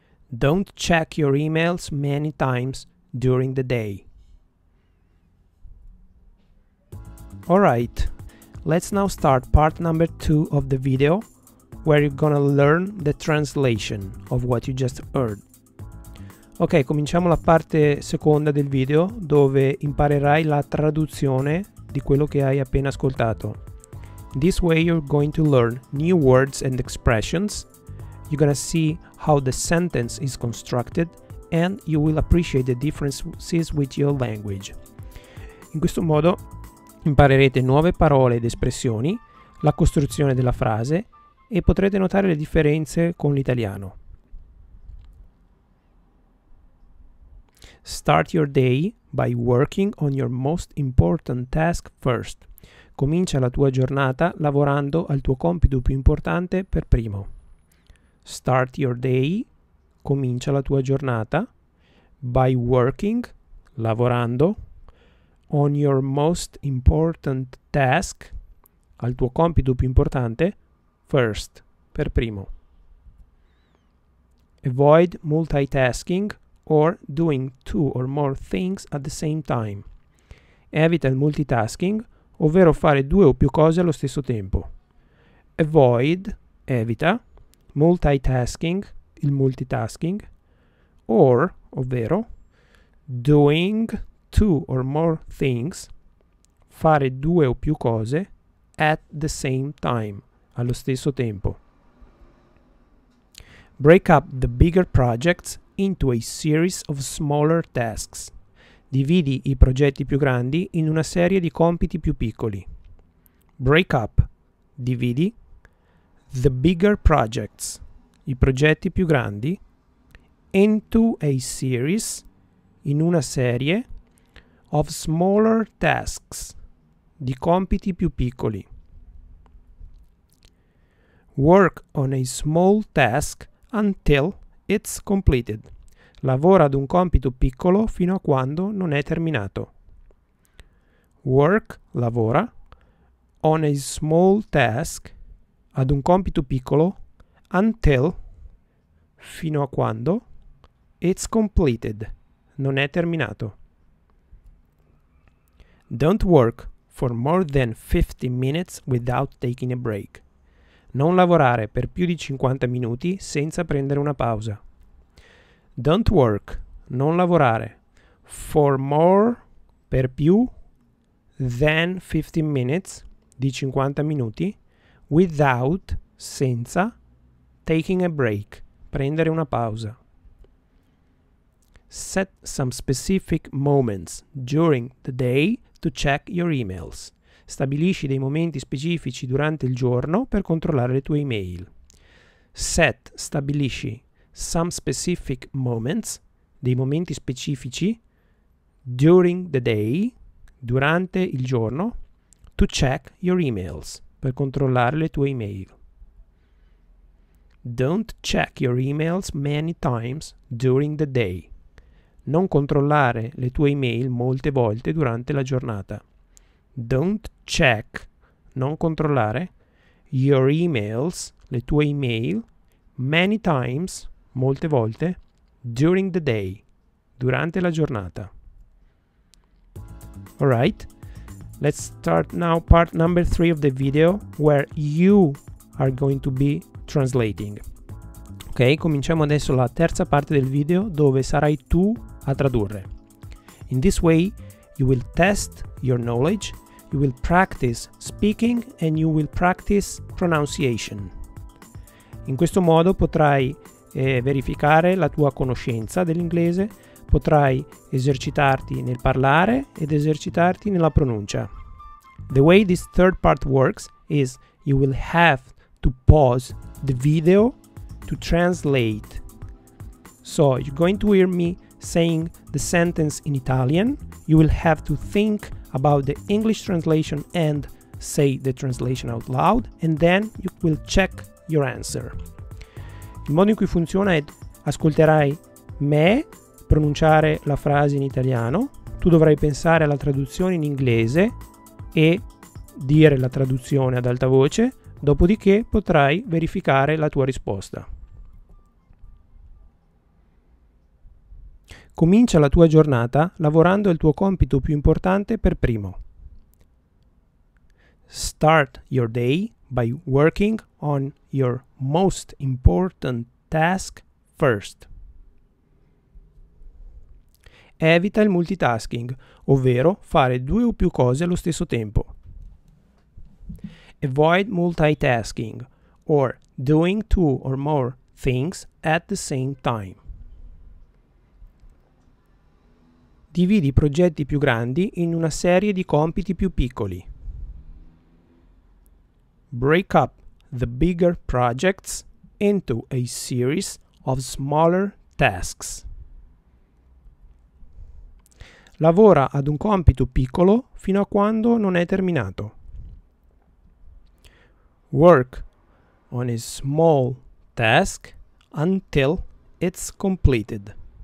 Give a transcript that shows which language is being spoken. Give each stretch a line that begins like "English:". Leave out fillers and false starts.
English: Don't check your emails many times during the day. Alright, let's now start part number 2 of the video where you're gonna learn the translation of what you just heard.
Italian: Ok, cominciamo la parte seconda del video dove imparerai la traduzione di quello che hai appena ascoltato.
English: This way you're going to learn new words and expressions, you're gonna see how the sentence is constructed, and you will appreciate the differences with your language.
Italian: In questo modo imparerete nuove parole ed espressioni, la costruzione della frase e potrete notare le differenze con l'italiano.
English: Start your day by working on your most important task first.
Italian: Comincia la tua giornata lavorando al tuo compito più importante per primo.
English: Start your day,
Italian: comincia la tua giornata,
English: by working,
Italian: lavorando,
English: on your most important task,
Italian: al tuo compito più importante,
English: first,
Italian: per primo.
English: Avoid multitasking or doing two or more things at the same time.
Italian: Evita il multitasking, ovvero fare due o più cose allo stesso tempo.
English: Avoid,
Italian: evita,
English: multitasking,
Italian: il multitasking,
English: or,
Italian: ovvero,
English: doing two or more things,
Italian: fare due o più cose,
English: at the same time,
Italian: allo stesso tempo.
English: Break up the bigger projects into a series of smaller tasks.
Italian: Dividi i progetti più grandi in una serie di compiti più piccoli.
English: Break up,
Italian: dividi,
English: the bigger projects,
Italian: i progetti più grandi,
English: into a series,
Italian: in una serie,
English: of smaller tasks,
Italian: di compiti più piccoli.
English: Work on a small task until it's completed.
Italian: Lavora ad un compito piccolo fino a quando non è terminato.
English: Work,
Italian: lavora,
English: on a small task,
Italian: ad un compito piccolo,
English: until,
Italian: fino a quando,
English: it's completed,
Italian: non è terminato.
English: Don't work for more than 50 minutes without taking a break.
Italian: Non lavorare per più di 50 minuti senza prendere una pausa.
English: Don't work,
Italian: non lavorare,
English: for more,
Italian: per più,
English: than 15 minutes,
Italian: di 50 minuti,
English: without,
Italian: senza,
English: taking a break,
Italian: prendere una pausa.
English: Set some specific moments during the day to check your emails.
Italian: Stabilisci dei momenti specifici durante il giorno per controllare le tue email.
English: Set,
Italian: stabilisci,
English: some specific moments,
Italian: dei momenti specifici,
English: during the day,
Italian: durante il giorno,
English: to check your emails,
Italian: per controllare le tue email.
English: Don't check your emails many times during the day.
Italian: Non controllare le tue email molte volte durante la giornata.
English: Don't check,
Italian: non controllare,
English: your emails,
Italian: le tue email,
English: many times,
Italian: molte volte,
English: during the day,
Italian: durante la giornata.
English: Alright, let's start now part number 3 of the video where you are going to be translating.
Italian: Ok, cominciamo adesso la terza parte del video dove sarai tu a tradurre.
English: In this way, you will test your knowledge, you will practice speaking and you will practice pronunciation.
Italian: In questo modo potrai verificare la tua conoscenza dell'inglese, potrai esercitarti nel parlare ed esercitarti nella pronuncia.
English: The way this third part works is you will have to pause the video to translate. So you're going to hear me saying the sentence in Italian. You will have to think about the English translation and say the translation out loud, and then you will check your answer.
Italian: Il modo in cui funziona è: ascolterai me pronunciare la frase in italiano, tu dovrai pensare alla traduzione in inglese e dire la traduzione ad alta voce, dopodiché potrai verificare la tua risposta. Comincia la tua giornata lavorando il tuo compito più importante per primo.
English: Start your day by working on your most important task first.
Italian: Evita il multitasking, ovvero fare 2 o più cose allo stesso tempo.
English: Avoid multitasking, or doing 2 or more things at the same time.
Italian: Dividi i progetti più grandi in una serie di compiti più piccoli.
English: Break up the bigger projects into a series of smaller tasks.
Italian: Lavora ad un compito piccolo fino a quando non è terminato.
English: Work on a small task until it's completed.